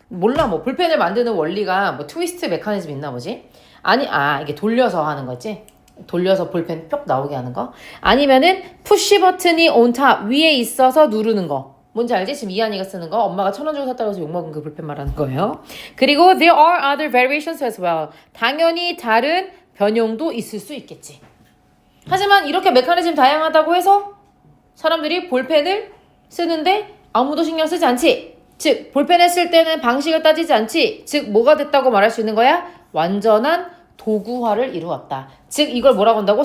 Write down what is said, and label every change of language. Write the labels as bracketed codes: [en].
[ko] 몰라 뭐 볼펜을 만드는 원리가 뭐 트위스트 메커니즘 있나 보지? 아니 이게 돌려서 하는 거지. 돌려서 볼펜 뿅 나오게 하는 거. 아니면은 푸시 버튼이 [en] on top [ko] 위에 있어서 누르는 거. 뭔지 알지? 지금 이한이가 쓰는 거. 엄마가 1,000원 주고 샀다고 해서 욕먹은 그 볼펜 말하는 거예요. 그리고 [en] there are other variations as well. [ko] 당연히 다른 변형도 있을 수 있겠지. 하지만 이렇게 메커니즘 다양하다고 해서 사람들이 볼펜을 쓰는데 아무도 신경 쓰지 않지. 즉 볼펜을 쓸 때는 방식을 따지지 않지. 즉 뭐가 됐다고 말할 수 있는 거야? 완전한 도구화를 이루었다. 즉 이걸 뭐라고 한다고?